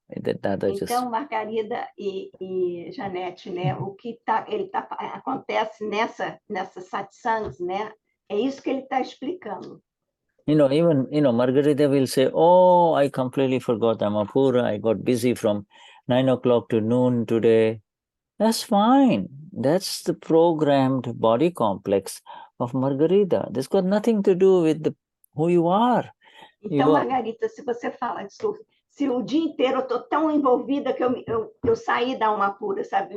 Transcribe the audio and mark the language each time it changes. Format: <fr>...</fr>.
<pt>Então, Margarida e Janete, né? O que acontece nessa satsangs, né? É isso que ele está explicando.</pt> <en>Even Margarita will say, "Oh, I completely forgot Amapura. I got busy from 9 o'clock to noon today." That's fine. That's the programmed body complex of Margarita. This got nothing to do with who you are.</en> <pt>Então, Margarita, se você fala, se o dia inteiro eu estou tão envolvida que eu saí da alma pura, sabe?</pt>